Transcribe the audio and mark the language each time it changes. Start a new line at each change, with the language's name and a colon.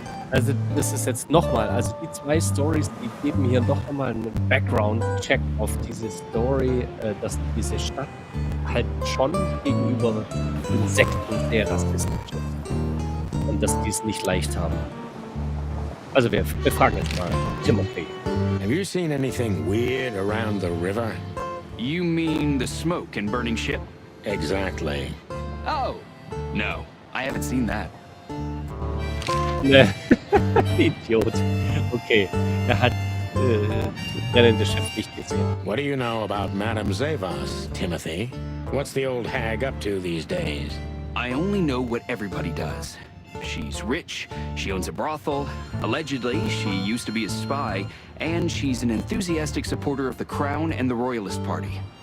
German: Also das ist jetzt nochmal, also die zwei Stories, die geben hier noch einmal einen Background-Check auf diese Story, dass diese Stadt halt schon gegenüber Insekten sehr rassistisch ist. Und dass die es nicht leicht haben. Also wir fragen jetzt mal Timothy.
English: Have you seen anything weird around the river? You mean the smoke and burning ship? Exactly. Oh, no, I haven't seen that.
German: Ne, Idiot. Okay, er hat brennendes Schiff nicht gesehen.
English: What do you know about Madame Zavas, Timothy? What's the old hag up to these days? I only know what everybody does. She's rich, she owns a brothel, allegedly she used to be a spy, and she's an enthusiastic supporter of the Crown and the Royalist Party.